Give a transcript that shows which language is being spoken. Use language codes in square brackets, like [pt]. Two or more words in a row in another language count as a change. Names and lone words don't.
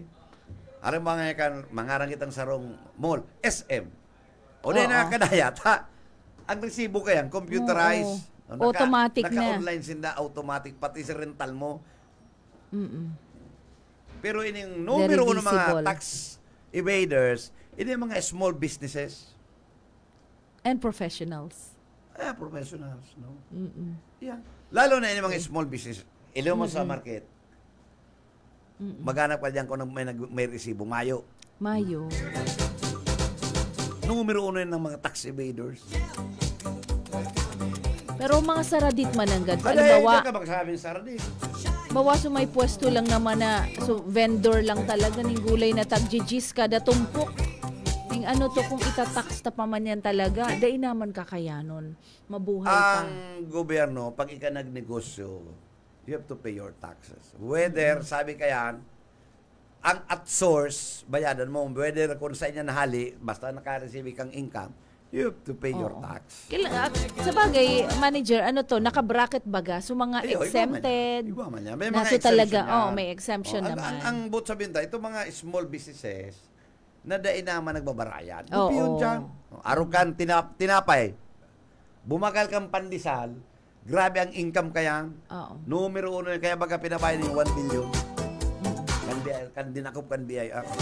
[bik] Aram mga kan mangarang itang sarong mall, SM. O dahil na kadaya, ang resibo kayang computerized. Automatic na. Naka-online sinda, automatic, pati sa rental mo. Pero ining numero ng mga [en] tax evaders, [bik] ini mga [en] small businesses. And professionals. Professionals, no? Yeah. [bik] Lalo na ini mga [en] small business. [bik] Ilo mo sa market. Maghanap ka dyan kung may resibo. Mayo. Numero 1 ng mga [en] tax evaders. [bik] Pero mga saradit mananggad. Halimbawa, ka magsabing saradit. Bawa so may pwesto lang naman na so vendor lang talaga ng gulay na tagjijis kada tumpok. Ning ano to kung itatax ta pa man yan talaga, dai naman kakayanon. Mabuhay ka. Ang gobyerno, pag ika nagnegosyo, [en] you have to pay your taxes. Whether, [bik] sabi kayan, ang at source, bayadan mo, whether kung sa inyo nahali, basta naka-receive kang income, [en] you have to pay your tax. [bik] Sa bagay, manager, ano to, naka-bracket baga? So mga exempted. Iba man yan. May na mga so talaga, exemption yan. may exemption naman. Ang but sabihin tayo, itong mga [en] small businesses, [bik] na dahil naman nagbabarayan. Oo. Yun dyan. Araw kan tinapay. Bumakal kang pandesal, Grabe ang income kaya. Oo. Numero uno, kaya baga pinabayad yung 1 billion. Kan dinakop kan BIR.